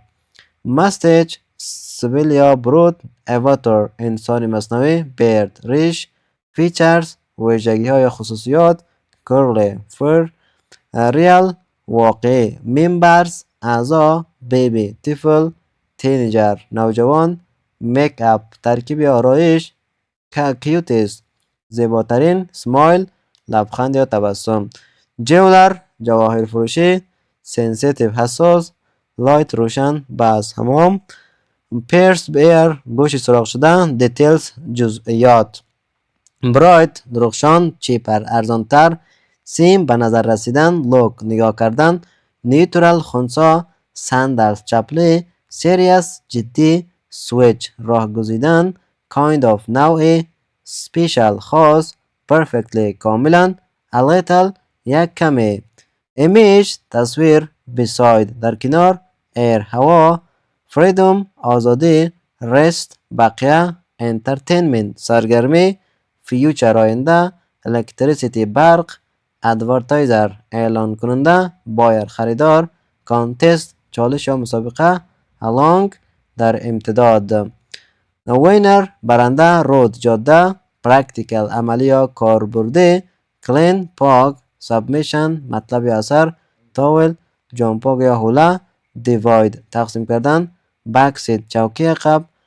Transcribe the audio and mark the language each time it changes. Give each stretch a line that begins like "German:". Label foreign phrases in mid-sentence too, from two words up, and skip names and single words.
Persian: mustache سبیل یا برود، avatar انسان مصنوعی، beard ریش، features ویژگی ها یا خصوصیات،
English: curly fur،
Persian: real واقعی، members اعضا، baby طفل، teenager نوجوان،
English: make up
Persian: ترکیب یا آرایش، cutest زیباترین، smile لبخند یا تبسم، jeweler جواهر فروشی، sensitive حساس، light روشن بز حمام،
English: pierced ear
Persian: گوش سوراخ شدن، details جزئیات، برایت درخشان، چیپر ارزانتر، سیم به نظر رسیدن، لوک نگاه کردن، نیوترال خنثی، سندلز چپلی، سیریس جدی، سویچ راه گزیدن،
English: kind
Persian: of نوعی، special خاص، perfectly کاملا،
English: a little
Persian: یک کمی، image تصویر، beside در کنار، air هوا، freedom آزادی، rest بقیه، entertainment سرگرمی، فیوچر آینده، الکتریسیتی برق، ادورتایزر اعلان کننده، بایر خریدار، کانتست چالش یا مسابقه، along در امتداد، وینر برنده، رود جاده، پرکتیکل عملی یا کاربردی، کلین پاک، سابمیشن مطلب یا اثر، تاول جامپاک یا حوله، دیواید تقسیم کردن، بکسید چوکی عقب،